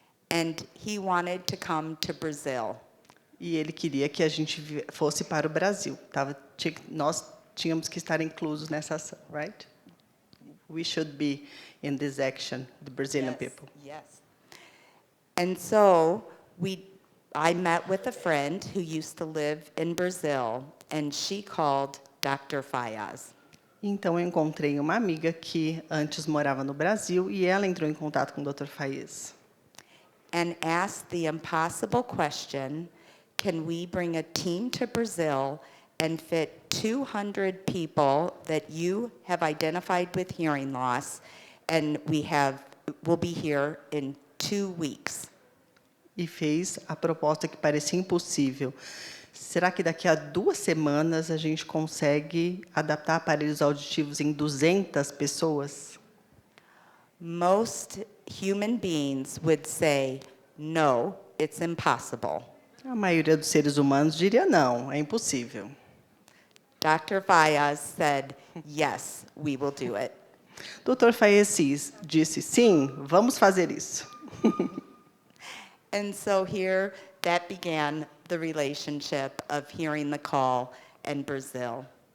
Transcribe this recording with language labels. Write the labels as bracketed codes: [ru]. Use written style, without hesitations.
[en] And he wanted to come to Brazil. [pt] E ele queria que a gente fosse para o Brasil. Nós tínhamos que estar inclusos nessa ação, right? [en] We should be in this action, the Brazilian people. Yes. And so I met with a friend who used to live in Brazil, and she called Dr. Fayaz. [pt] Então, eu encontrei uma amiga que antes morava no Brasil e ela entrou em contato com o Dr. Fayez. [en] And asked the impossible question, can we bring a team to Brazil and fit 200 people that you have identified with hearing loss, and we'll be here in 2 weeks. [pt] E fez a proposta que parecia impossível. Será que daqui a 2 semanas a gente consegue adaptar aparelhos auditivos em 200 pessoas? [en] Most human beings would say, no, it's impossible. [pt] A maioria dos seres humanos diria não, é impossível. [en] Dr. Fayaz said, yes, we will do it. [pt] Dr. Fayez disse, sim, vamos fazer isso. [en] And so here, that began the relationship of Hearing the Call and Brazil.